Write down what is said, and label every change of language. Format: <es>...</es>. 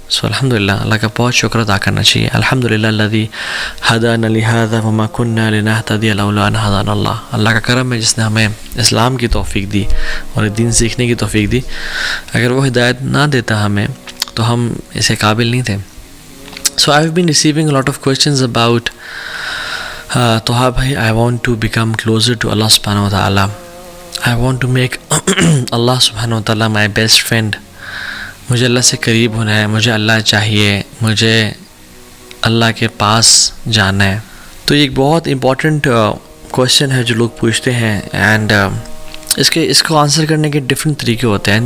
<ur>سو الحمد للہ اللہ کا بہت شکر ادا کرنا چاہیے.</ur> <ar>الحمد للہ الذی ہدانا لہذا وما کنا لنہتدی لولا ان ہدانا اللہ.</ar> <ur>اللہ کا کرم ہے جس نے ہمیں اسلام کی توفیق دی اور دین سیکھنے کی توفیق دی. اگر وہ ہدایت نہ دیتا ہمیں تو ہم اسے قابل نہیں تھے.</ur> <en>So I've been receiving a lot of questions about Toha bhai, I want to become closer to Allah subhanahu wa ta'ala. I want to make Allah subhanahu wa ta'ala my best friend.</en> <ur>مجھے اللہ سے قریب ہونا ہے, مجھے اللہ چاہیے, مجھے اللہ کے پاس جانا ہے. تو یہ ایک بہت امپورٹنٹ کویشچن ہے جو لوگ پوچھتے ہیں, اینڈ اس کو آنسر کرنے کے ڈفرینٹ طریقے ہوتے ہیں.</ur>